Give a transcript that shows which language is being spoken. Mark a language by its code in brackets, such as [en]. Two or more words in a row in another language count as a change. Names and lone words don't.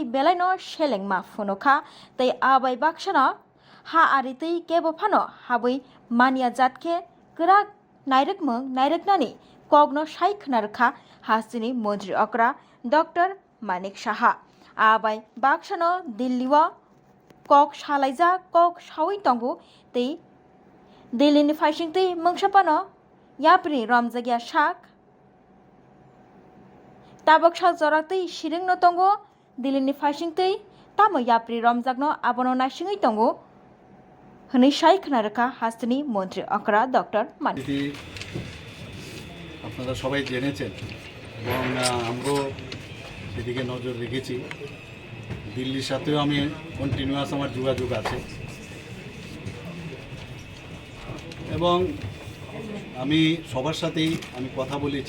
[trp] बेलायनो सेलेंमा फुनोखा तै आबाय बाक्सनो हा आरि तै केबो फानो हाबै मानिया जातखे गराक नायरगमंग नायरगनानि कगनो साइखना रखा हास्तेनि मन्त्री अक्रा डॉक्टर मानिक साहा आबाय बाक्सनो दिल्लीओ कक सालायजा कक सावै तंगु तै दिल्लीनि फाइसिंतै मंगसापानो याप्रि रमजागिया साक ताबक साक जरातै सिरिंनो तंगु दिल्लीनि फाइसिंतै तामो याप्रि रमजागनो आबोनो नाइसिङै तंगु हनै साइखना रखा हास्तेनि मन्त्री अक्रा डॉक्टर मानिक [bn] আপনারা সবাই জেনেছেন এবং আমরাও সেদিকে নজর রেখেছি। দিল্লির সাথেও আমি কন্টিনিউয়াস আমার যোগাযোগ আছে এবং আমি সবার সাথেই আমি কথা বলেছি।